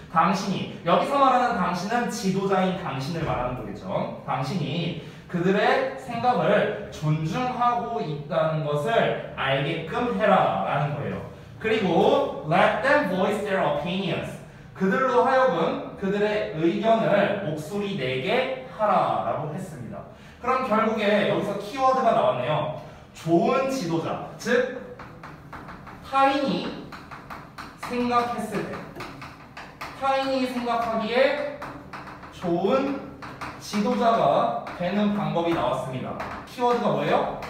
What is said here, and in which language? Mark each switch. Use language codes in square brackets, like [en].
[ko] 당신이, 여기서 말하는 당신은 지도자인 당신을 말하는 거겠죠. 당신이 그들의 생각을 존중하고 있다는 것을 알게끔 해라 라는 거예요. 그리고 [en] let them voice their opinions. [ko] 그들로 하여금 그들의 의견을 목소리 내게 하라 라고 했습니다. 그럼 결국에 여기서 키워드가 나왔네요. 좋은 지도자, 즉 타인이 생각했을 때, 타인이 생각하기에 좋은 지도자가 되는 방법이 나왔습니다. 키워드가 뭐예요?